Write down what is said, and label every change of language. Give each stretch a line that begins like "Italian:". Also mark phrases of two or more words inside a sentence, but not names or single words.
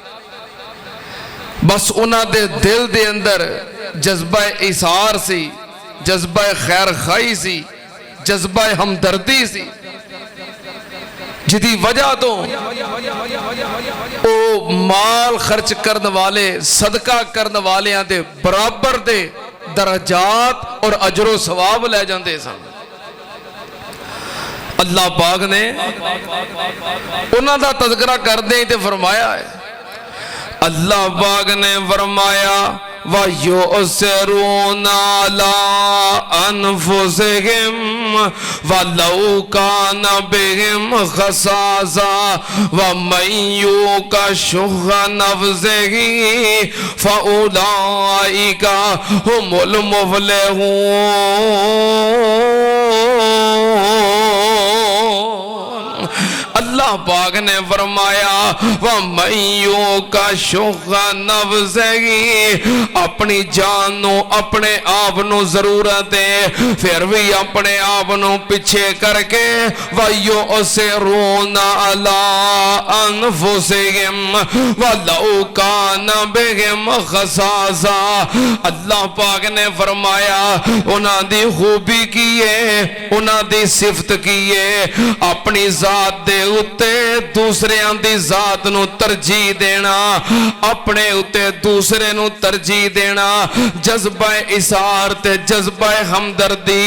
Punjabi: ਬਸ ਉਨ੍ਹਾਂ ਦੇ ਦਿਲ ਦੇ ਅੰਦਰ ਜਜ਼ਬਾ ਈਸਾਰ ਸੀ, ਜਜ਼ਬਾ ਖ਼ੈਰ ਖ਼ਾਹੀ ਸੀ, ਜਜ਼ਬਾ ਹਮਦਰਦੀ ਸੀ, ਜਿਦੀ ਵਜ੍ਹਾ ਤੋਂ ਓ ਮਾਲ ਖ਼ਰਚ ਕਰਨੇ ਵਾਲੇ, ਸਦਕਾ ਕਰਨੇ ਵਾਲੇ ਦੇ ਬਰਾਬਰ ਦੇ ਦਰਜਾਤ ਔਰ ਅਜਰੋ ਸਵਾਬ ਲੈ ਜਾਤੇ ਸਨ। ਅੱਲਾਹ ਪਾਕ ਨੇ ਉਨ੍ਹਾਂ ਦਾ ਤਜ਼ਕਿਰਾ ਕਰਦੇ ਹੀ ਤੇ ਫ਼ਰਮਾਇਆ ਹੈ, ਅੱਲਾਹ ਪਾਕ ਨੇ ਫ਼ਰਮਾਇਆ
Arabic: ويؤثرون على أنفسهم ولو كان بهم خصاصة ومن يوق شح نفسه فأولئك هم المفلحون.
Punjabi: ਅੱਲਾਹ ਪਾਕ ਨੇ ਫ਼ਰਮਾਇਆ
Arabic: ومن يوق شح نفسه,
Punjabi: ਅਪਣੀ ਜਾਨ ਨੂੰ, ਅਪਣੇ ਆਪ ਨੂੰ ਜ਼ਰੂਰਤ ਹੈ, ਫਿਰ ਭੀ ਅਪਣੇ ਆਪ ਨੂੰ ਪਿੱਛੇ ਕਰਕੇ
Arabic: ويؤثرون على أنفسهم ولو كان بهم خصاصة.
Punjabi: ਅੱਲਾਹ ਪਾਕ ਨੇ ਫ਼ਰਮਾਇਆ ਉਨ੍ਹਾਂ ਦੀ ਖ਼ੂਬੀ ਕੀ ਹੈ, ਉਨ੍ਹਾਂ ਦੀ ਸਿਫ਼ਤ ਕੀ ਹੈ, ਅਪਣੀ ਜ਼ਾਤ ਦੇ ਉੱਤੇ ਦੂਸਰਿਆਂ ਦੀ ਜ਼ਾਤ ਨੂੰ ਤਰਜੀਹ ਦੇਣਾ, ਅਪਣੇ ਉੱਤੇ ਦੂਸਰੇ ਨੂੰ ਤਰਜੀਹ ਦੇਣਾ, ਜਜ਼ਬਾ ਈਸਾਰ ਤੇ ਜਜ਼ਬਾ ਹਮਦਰਦੀ।